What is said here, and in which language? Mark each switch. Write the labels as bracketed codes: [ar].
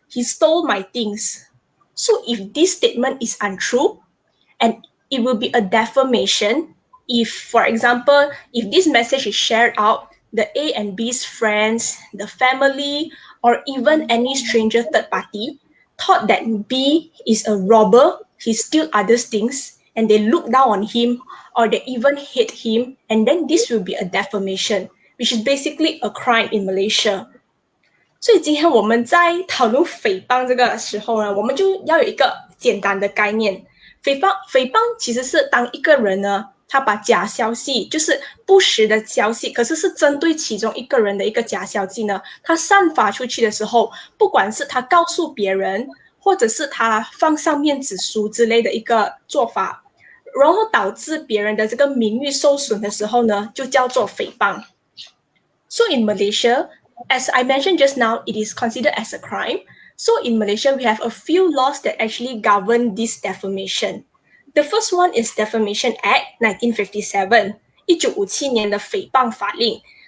[en] He stole my things. So if this statement is untrue, and it will be a defamation if, for example, if this message is shared out, the A and B's friends, the family, or even any stranger third party thought that B is a robber, he steals others' things, and they look down on him, or they even hate him, and then this will be a defamation, which is basically a crime in Malaysia. [zh] 所以今天我们在讨论诽谤这个时候呢，我们就要有一个简单的概念。诽谤其实是当一个人呢，他把假消息，就是不实的消息，可是是针对其中一个人的一个假消息呢，他散发出去的时候，不管是他告诉别人，或者是他放上面子书之类的一个做法，然后导致别人的这个名誉受损的时候呢，就叫做诽谤。 [en] So in Malaysia, as I mentioned just now, it is considered as a crime. So in Malaysia, we have a few laws that actually govern this defamation. The first one is Defamation Act 1957, [zh] 1957年的诽谤法令.